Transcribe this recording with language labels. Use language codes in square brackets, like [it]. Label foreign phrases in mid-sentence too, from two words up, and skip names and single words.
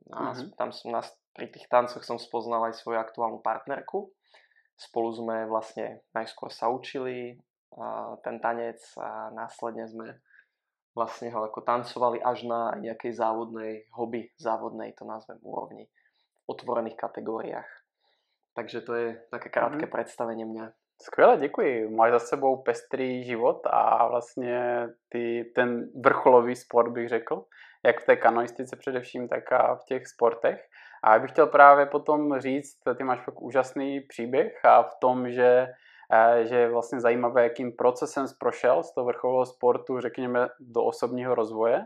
[sk] Pri tých tancoch som spoznal aj svoju aktuálnu partnerku. Spolu sme vlastne najskôr sa učili ten tanec a následne sme vlastne ho ako tancovali až na nejakej závodnej, to nazvem, úrovni, v otvorených kategóriách. Takže to je také krátké predstavenie mňa. [cs] Skvěle, děkuji. Máš za sebou pestrý život a vlastně ten vrcholový sport, bych řekl, jak v té kanoistice především, tak a v těch sportech. A já bych chtěl právě potom říct, ty máš fakt úžasný příběh a v tom, že je vlastně zajímavé, jakým procesem jsi prošel z toho vrcholového sportu, řekněme, do osobního rozvoje.